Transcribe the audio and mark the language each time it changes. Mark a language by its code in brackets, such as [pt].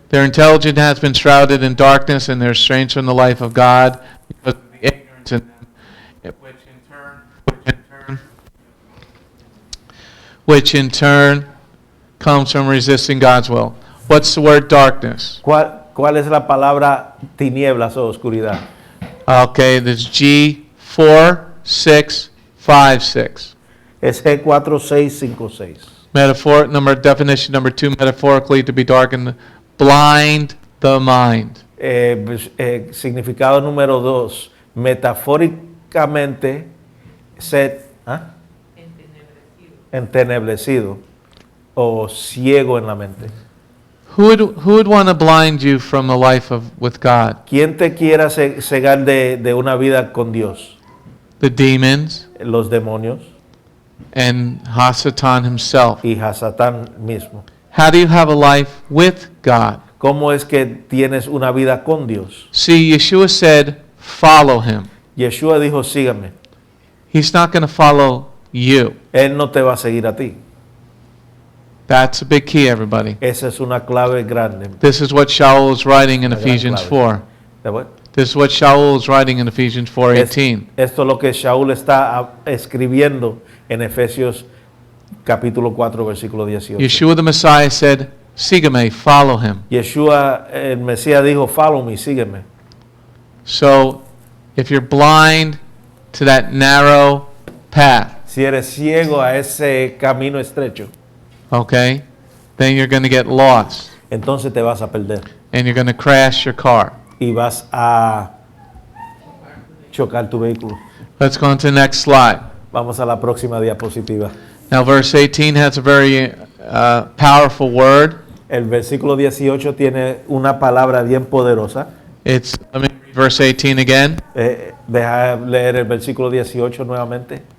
[en] Their intelligence has been shrouded in darkness, and they're estranged from the life of God because of the ignorance in them, which in turn comes from resisting God's will. What's the word darkness? [es] ¿Cuál es la palabra tinieblas o oscuridad? [en] Okay, this G4656. [es] Es G4656. [en] Definition number 2, metaphorically, to be darkened, blind the mind. [es] Significado número 2. Metafóricamente, ser entenebrecido o ciego en la mente. [en] Who would want to blind you from the life with God? [es] ¿Quién te quiera cegar de una vida con Dios? [en] The demons [es] Los demonios [en] and Hasatan himself. [es] y Hasatán mismo. [en] How do you have a life with God? [es] ¿Cómo es que tienes una vida con Dios? [en] See, Yeshua said, follow him. [es] Yeshua dijo, sígame. [en] He's not going to follow you. [es] Él no te va a seguir a ti. [en] That's a big key, everybody. [es] Esa es una clave grande. [en] This is what Shaul is writing in [es] Una gran [en] Ephesians [es] clave. [en] 4. [es] ¿De acuerdo? [en] This is what Shaul is writing in Ephesians 4:18. [es] Esto es lo que Shaul está escribiendo en Efesios capítulo 4, versículo 18. [en] Yeshua the Messiah said, [es] sígueme, [en] follow him. [es] Yeshua, el Mesías dijo, [en] follow me, [es] sígueme. [en] So, if you're blind to that narrow path, [es] Si eres ciego a ese camino estrecho, [en] okay, then you're going to get lost [es] entonces te vas a perder [en] and you're going to crash your car. [es] y vas a chocar tu vehículo. [en] Let's go on to the next slide. [es] Vamos a la próxima diapositiva. [en] Now, verse 18 has a very powerful word. [es] El versículo 18 tiene una palabra bien poderosa. [en] It's, let me read verse 18 again. [es] Deja leer el versículo 18 nuevamente.